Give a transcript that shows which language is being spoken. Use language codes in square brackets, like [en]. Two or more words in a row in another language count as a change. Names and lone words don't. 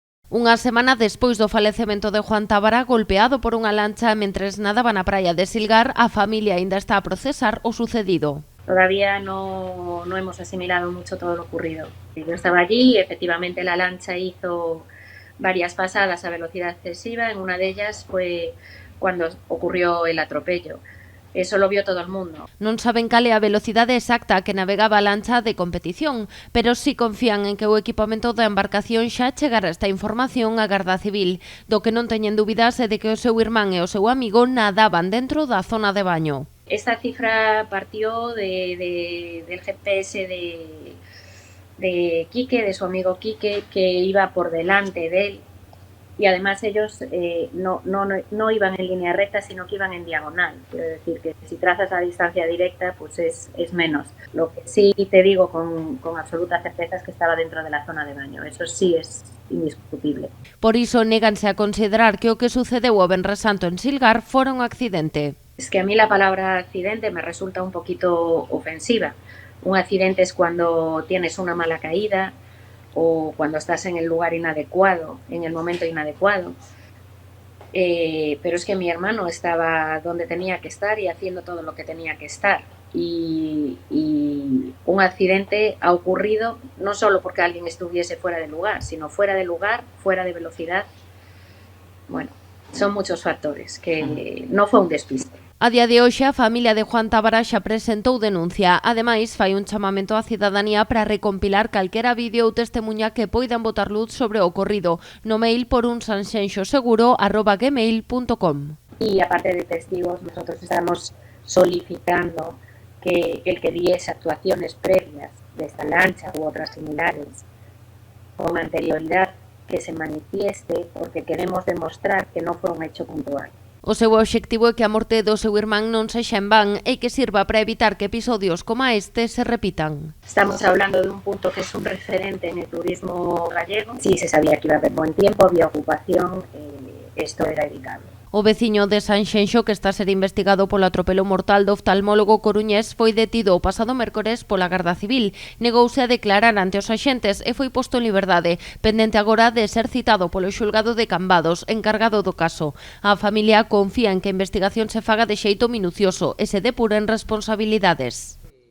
[gl] Unha semana despois do falecemento de Juan Tábara, golpeado por unha lancha mentres nadaba na praia de Silgar, a familia aínda está a procesar o sucedido. [es] Todavía no hemos asimilado mucho todo lo ocurrido. Yo estaba allí y efectivamente la lancha hizo varias pasadas a velocidad excesiva. En una de ellas fue cuando ocurrió el atropello. Eso lo vio todo el mundo. [gl] Non saben cal é a velocidade exacta a que navegaba a lancha de competición, pero sí confían en que o equipamento da embarcación xa chegará esta información á Garda Civil. Do que non teñen dúbidas é de que o seu irmán e o seu amigo nadaban dentro da zona de baño. [es] Esta cifra partió del GPS de Quique, de su amigo Quique, que iba por delante de él. Y además ellos no iban en línea recta, sino que iban en diagonal. Quiero decir que si trazas la distancia directa, pues es menos. Lo que sí te digo con absoluta certeza es que estaba dentro de la zona de baño. Eso sí es indiscutible. [gl] Por iso néganse a considerar que o que sucedeu o Venres Santo en Silgar fora un accidente. [es] Es que a mí la palabra accidente me resulta un poquito ofensiva. Un accidente es cuando tienes una mala caída, o cuando estás en el lugar inadecuado, en el momento inadecuado. Pero es que mi hermano estaba donde tenía que estar y haciendo todo lo que tenía que estar. Y un accidente ha ocurrido no solo porque alguien estuviese fuera de lugar, sino fuera de lugar, fuera de velocidad. Bueno, son muchos factores, que no fue un despiste. [gl] A día de hoxe, a familia de Juan Tábara xa presentou denuncia. Ademais, fai un chamamento á cidadanía para recompilar calquera vídeo ou testemunha que poidan botar luz sobre o ocorrido no mail por unsanxenxoseguro@gmail.com. [es] Y aparte de testigos, nosotros estamos solicitando que el que diese actuaciones previas de esta lancha u otras similares con anterioridad que se manifieste, porque queremos demostrar que no fue un hecho puntual. [gl] O seu obxectivo é que a morte do seu irmán non sexa en van e que sirva para evitar que episodios como este se repitan. [es] Estamos hablando de un punto que es un referente en el turismo gallego. Si se sabía que iba a haber buen tiempo, había ocupación, esto era evitable. [gl] O veciño de Sanxenxo, que está a ser investigado polo atropelo mortal do oftalmólogo coruñés, foi detido o pasado mércores pola Garda Civil. Negouse a declarar ante os axentes e foi posto en liberdade, pendente agora de ser citado polo xulgado de Cambados, encargado do caso. A familia confía en que a investigación se faga de xeito minucioso e se depuren responsabilidades.